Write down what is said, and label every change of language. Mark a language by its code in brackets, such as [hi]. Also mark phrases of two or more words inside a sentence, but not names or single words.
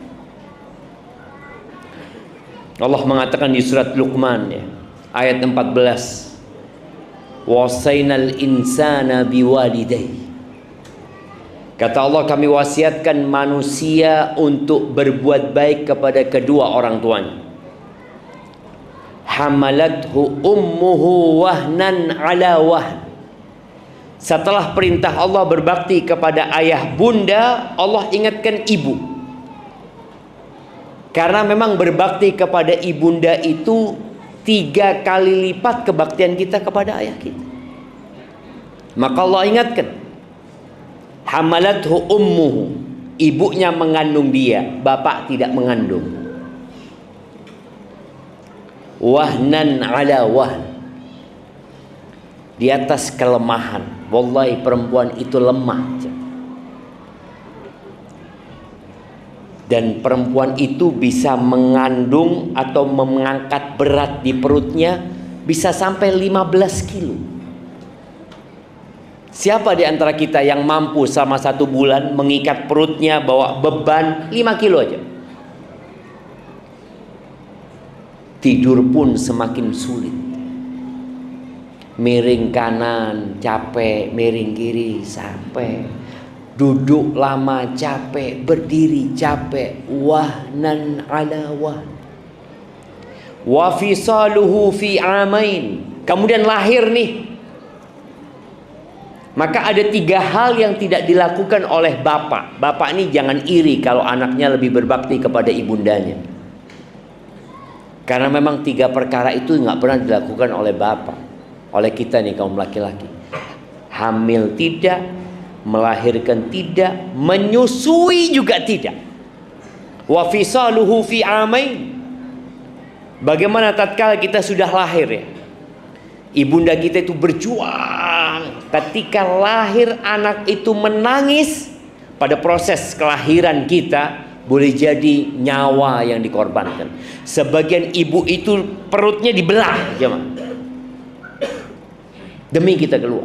[id] Allah mengatakan di surat Luqman ya, ayat 14, [ar] ووصينا الإنسان بوالديه. [id] Kata Allah, kami wasiatkan manusia untuk berbuat baik kepada kedua orang tuanya. [ar] حملته أمه وهنا على وهن. [id] Setelah perintah Allah berbakti kepada ayah bunda, Allah ingatkan ibu. Karena memang berbakti kepada ibunda itu 3 kali lipat kebaktian kita kepada ayah kita. Maka Allah ingatkan, [ar] حملته أمه, [id] ibunya mengandung dia, bapak tidak mengandung. [ar] وهنا على وهن, [id] di atas kelemahan. Wallahi perempuan itu lemah. Dan perempuan itu bisa mengandung atau mengangkat berat di perutnya bisa sampai 15 kilo. Siapa di antara kita yang mampu selama 1 bulan mengikat perutnya bawa beban 5 kilo aja? Tidur pun semakin sulit. Miring kanan capek, miring kiri sampai. Duduk lama capek, berdiri capek. [ar] وهنا على وهن. وفصاله في عامين. [id] Kemudian lahir nih. Maka ada 3 hal yang tidak dilakukan oleh bapak. Bapak ini jangan iri kalau anaknya lebih berbakti kepada ibundanya. Karena memang 3 perkara itu nggak pernah dilakukan oleh bapak, oleh kita nih kaum laki-laki. Hamil tidak, melahirkan tidak, menyusui juga tidak. [ar] وفصاله في عامين. [id] Bagaimana tatkala kita sudah lahir ya? Ibunda kita itu berjuang. Ketika lahir anak itu menangis, pada proses kelahiran kita boleh jadi nyawa yang dikorbankan. Sebagian ibu itu perutnya dibelah, jemaah, demi kita keluar.